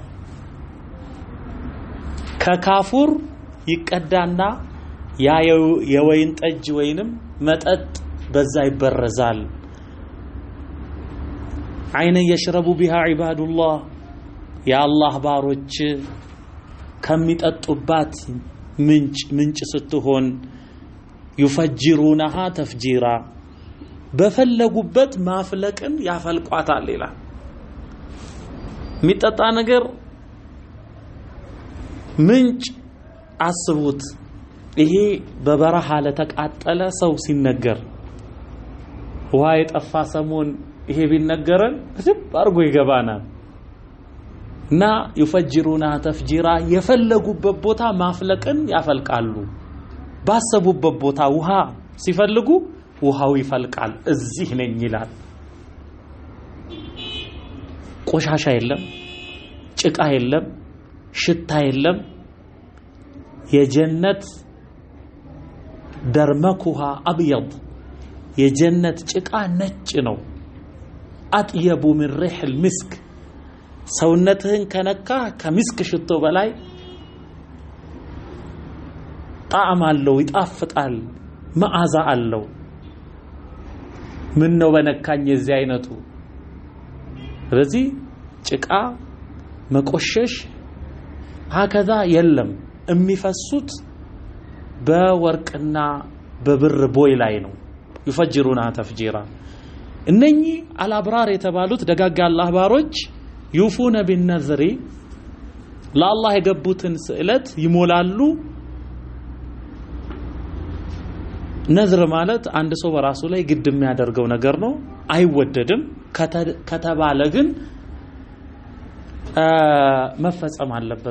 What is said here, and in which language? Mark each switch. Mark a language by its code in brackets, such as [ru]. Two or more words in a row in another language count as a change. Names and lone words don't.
[am] ከካፉር ይቀዳና ያ የወይን ጠጅ ወይንም መጠጥ በዛ ይበረዛል። [ar] عينا يشرب بها عباد الله [am] የአላህ ባሮች ከሚጠጡባት ምንጭ ስትሆን [ar] يفجرونها تفجيرا [am] በፈለጉበት ማፍለቅን ያፈልቋታል ይላል። የሚጠጣ ነገር ምንጭ አስቡት። ይሄ በበረሃ ለተቃጠለ ሰው ሲነገር ውሃ የጠፋ ሰሞን ይሄ ቢነገረን ዝም አርጎ ይገባናል። እና [ar] يفجرونها تفجيرا [am] የፈለጉበት ቦታ ማፍለቅን ያፈልቃሉ። ባሰቡበት ቦታ ውሃ ሲፈልጉ ውሃው ይፈልቃል። እዚህ ነኝ ይላል። ቆሻሻ የለም፣ ጭቃ የለም፣ ሽታ የለም። የጀነት [ar] درمكها أبيض [am] የጀነት ጭቃ ነጭ ነው። [ar] أطيب من ريح المسك [am] ሰውነትህን ከነካ ከሚስክ ሽቶ በላይ ጣዕም አለው፣ ይጣፍጣል፣ መዓዛ አለው። ምን ነው በነካኝ የዚህ አይነቱ። ስለዚህ ጭቃ መቆሸሽ هكذا የለም። የሚፈሱት በወርቅና በብር ቦይ ላይ ነው። [ar] يفجرونها تفجيرا [am] እነኚህ አልአብራር የተባሉት ደጋጋ አላህ ባሮች [ar] يوفون بالنذر [am] ለአላህ የገቡትን ስዕለት ይሞላሉ። ነዝር ማለት አንድ ሰው በራሱ ላይ ግድ የሚያደርገው ነገር ነው። አይወደድም ከተባለ ግን መፈጸም አለበት።